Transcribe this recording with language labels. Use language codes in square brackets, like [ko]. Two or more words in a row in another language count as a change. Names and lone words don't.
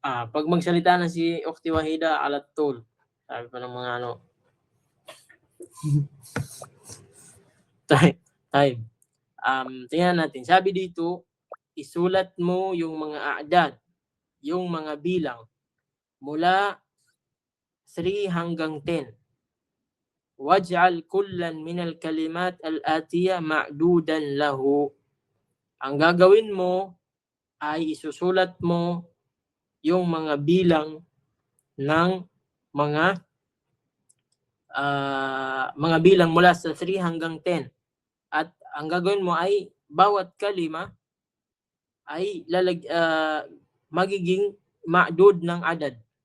[tl] Pag magsalita na si Ukhti Wahida alat tul. Sabi pa ng mga ano. Time. Tingnan natin. Sabi dito, isulat mo yung mga a'dad, yung mga bilang mula 3 hanggang 10. [ar] واجعل كلا من الكلمات الآتية معدودا له. [tl] Ang gagawin mo ay isusulat mo yung mga bilang ng mga bilang mula sa 3 hanggang 10. At ang gagawin mo ay bawat kalima ay magiging ma'dud ng adad.